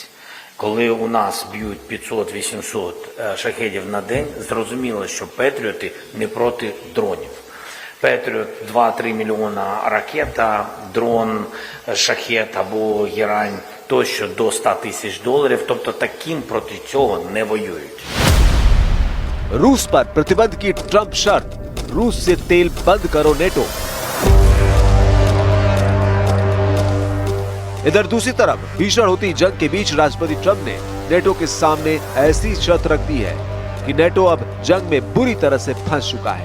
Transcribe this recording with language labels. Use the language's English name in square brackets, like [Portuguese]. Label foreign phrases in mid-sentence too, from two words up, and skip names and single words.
[Ukrainian] Коли у нас б'ють 500-800 шахедів на день, зрозуміло, що Петріоти не проти дронів. Петріот 2-3 мільйона ракета, дрон, шахет або герань тощо до $100 000, тобто таким проти цього не воюють. [Hindi] रूस पर प्रतिबंध की ट्रंप शर्त, रूस से तेल बंद करो नेटो। इधर दूसरी तरफ भीषण होती जंग के बीच राष्ट्रपति ट्रंप ने नेटो के सामने ऐसी शर्त रख दी है कि नेटो अब जंग में बुरी तरह से फंस चुका है।